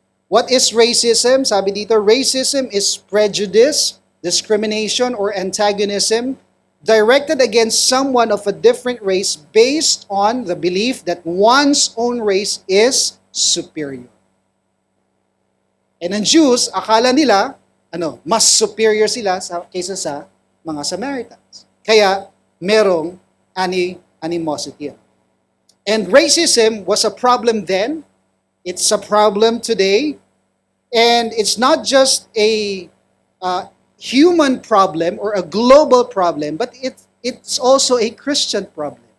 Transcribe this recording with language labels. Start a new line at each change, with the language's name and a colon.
English: What is racism?
Filipino: Sabi dito,
English: racism is prejudice, discrimination, or antagonism directed against someone of a different race based on the belief that one's own race is superior.
Filipino: And ang Jews, akala nila, mas superior sila kaysa sa mga Samaritans. Kaya, merong animosity.
English: And racism was a problem then, it's a problem today, and it's not just a human problem or a global problem, but it's also a Christian problem.